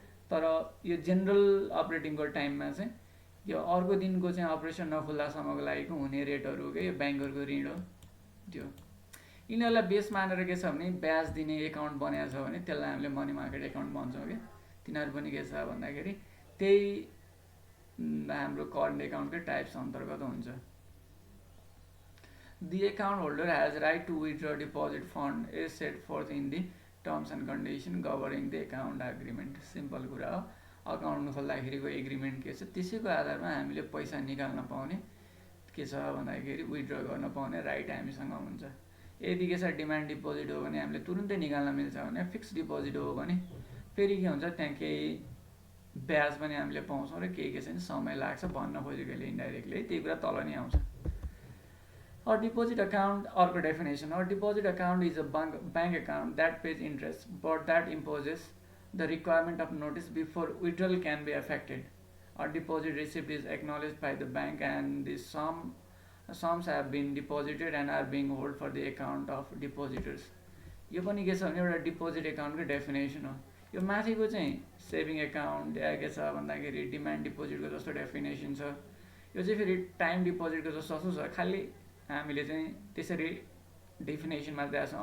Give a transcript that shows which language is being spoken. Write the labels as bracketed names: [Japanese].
[Nepali] तर यो जेनरल अपरेटिङको टाइममा चाहिँ यो अर्को दिनको चाहिँ अपरेसन नखुल्दासम्मको लागिको हुने रेटहरू हो कि यो ब्याङ्कहरूको ऋण हो त्यो। यिनीहरूलाई बेस मानेर के छ भने ब्याज दिने एकाउन्ट बनाएको छ भने त्यसलाई हामीले मनी मार्केट एकाउन्ट भन्छौँ कि। तिनीहरू पनि के छ भन्दाखेरि त्यही हाम्रो करेन्ट एकाउन्टकै टाइप्स अन्तर्गत हुन्छ। [English] The account holder has right to withdraw deposit fund is set forth in the terms and condition governing the account agreement. [Nepali] Simple कुरा हो, अकाउन्ट खोल्दाखेरिको एग्रिमेन्ट के छ त्यसैको आधारमा हामीले पैसा निकाल्न पाउने के छ भन्दाखेरि विथड्र गर्न पाउने राइट हामीसँग हुन्छ। यदि के छ डिमान्ड डिपोजिट हो भने हामीले तुरुन्तै निकाल्न मिल्छ भने, फिक्स डिपोजिट हो भने फेरि के हुन्छ त्यहाँ केही ब्याज पनि हामीले पाउँछौँ र केही के छ भने समय लाग्छ भन्न खोजेकोले इन्डाइरेक्टली, त्यही कुरा तल नै आउँछ। [English] A deposit account, or definition, or deposit account is a bank account that pays interest but that imposes the requirement of notice before withdrawal can be affected. A deposit receipt is acknowledged by the bank and the sums have been deposited and are being held for the account of depositors. [Nepali] यो पनि के छ भने एउटा deposit एकाउन्टको definition हो। यो माथिको चाहिँ सेभिङ एकाउन्ट या के छ भन्दाखेरि डिमान्ड डिपोजिटको जस्तो डेफिनेसन छ। यो चाहिँ फेरि टाइम डिपोजिटको जस्तो छ, खालि हामीले चाहिँ त्यसरी डेफिनेसनमा दिएको छौँ।